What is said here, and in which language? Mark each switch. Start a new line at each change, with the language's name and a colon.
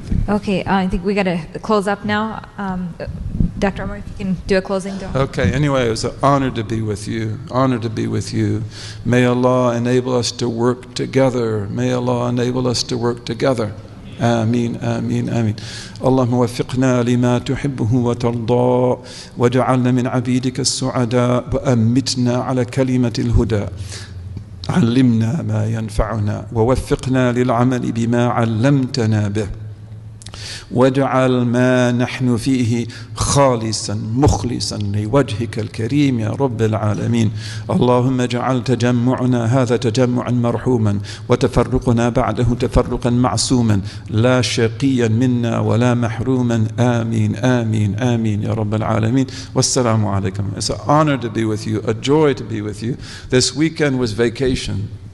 English: Okay, I think we got to close up now. Dr. Umar, if you can do a closing dua. Okay, anyway, it was an honor to be with you. Honor to be with you. May Allah enable us to work together. May Allah enable us to work together.
Arabic: آمين آمين آمين. اللهم وفقنا لما تحبه وترضى واجعلنا من عبيدك السعداء وأمتنا على كلمة الهدى. علمنا ما ينفعنا ووفقنا للعمل بما علمتنا به. واجعل ما نحن فيه خالصا مخلصا لوجهك الكريم يا رب العالمين. اللهم اجعل تجمعنا هذا تجمعا مرحوما وتفرقنا بعده تفرقا معصوما لا شقيا منا ولا محروما. آمين آمين آمين يا رب العالمين. والسلام عليكم.
English: It's an honor to be with you, a joy to be with you. This weekend was vacation.